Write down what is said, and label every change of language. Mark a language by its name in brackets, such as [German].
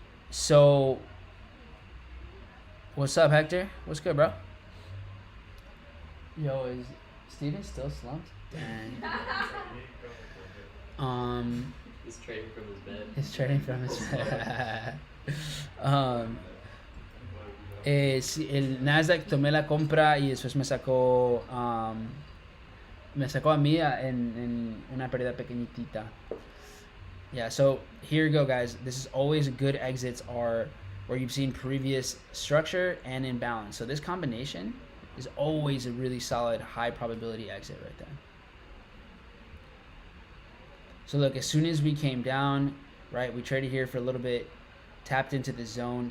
[English] So, what's up, Hector? What's good, bro? Yo, is Steven still slumped? Dang. He's trading from his bed. He's trading from his bed. [Spanish] El NASDAQ tomé la compra y después me sacó a mí en una pérdida pequeñitita. [English] Yeah, so here you go, guys. This is always good exits are where you've seen previous structure and imbalance. So this combination is always a really solid high probability exit right there. So look, as soon as we came down, right, we traded here for a little bit, tapped into the zone.